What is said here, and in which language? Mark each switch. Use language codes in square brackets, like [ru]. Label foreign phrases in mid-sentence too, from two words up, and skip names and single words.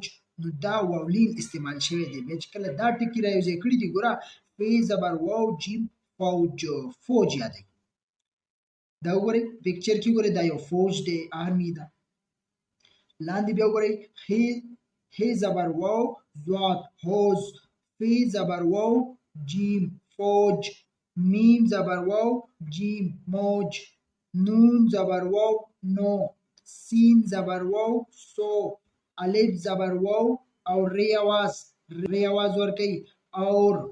[ps] نو دا واولین استعمال شوی دی. بیا چې کله دا ټکي را یوځای کړي دي، ګوره فی زبر واو جیم فوج، فوج یادوي. دا وګورئ پکچر کې وګورئ، دا یو فوج دی، آرمی ده. لاندې بیا وګورئ هی زبر واو ضاد، حوز. فی زبر واو جیم، فوج. میم زبر واو جیم، موج. نون زبر واو نو. سین زبر واو سو. الف زبر واو او ری آواز، ری آواز ورکوي، اور.